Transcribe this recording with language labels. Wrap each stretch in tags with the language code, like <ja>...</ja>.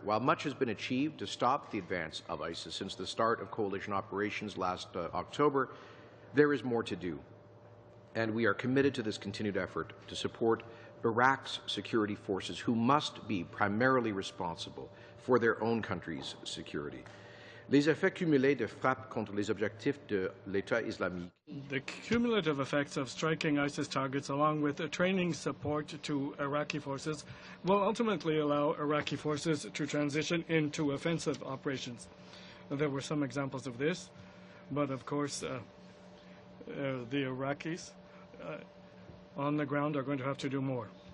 <en>While much has been achieved to stop the advance of ISIS since the start of coalition operations last October, there is more to do. And we are committed to this continued effort to support Iraq's security forces, who must be primarily responsible for their own country's security.</en> <fr>Les effets cumulés de frappe contre les objectifs de l'État islamique.</fr> <en>The cumulative effects of striking ISIS targets, along with training support to Iraqi forces, will ultimately allow Iraqi forces to transition into offensive operations. There were some examples of this, but of course the Iraqis on the ground are going to have to do more.</en>